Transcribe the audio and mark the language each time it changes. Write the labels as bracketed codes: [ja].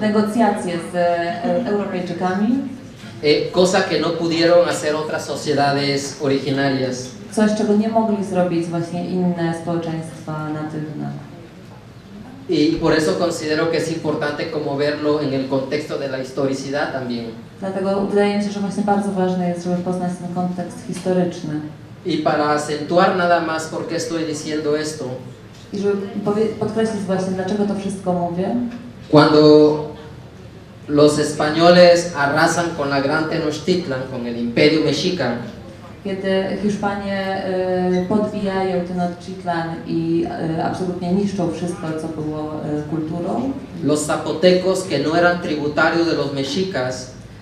[pl] negocjacje z Europejczykami, [es] cosa que no pudieron hacer otras sociedades originarias. [pl] coś, czego nie mogli zrobić właśnie inne społeczeństwa natywne. [es] Y por eso considero que es importante como verlo en el contexto de la historicidad también. [pl] Dlatego wydaje mi się, że właśnie bardzo ważne jest, żeby poznać ten kontekst historyczny. [es] Y para acentuar nada más por qué estoy diciendo esto, [pl] I żeby podkreślić właśnie, dlaczego to wszystko mówię. [es] cuando los españoles arrasan con la Gran Tenochtitlan, con el Imperio Mexica, [pl] Kiedy Hiszpanie podbijają Tenochtitlan i absolutnie niszczą wszystko, co było kulturą, [es] los zapotecos que no eran tributarios de los mexicas,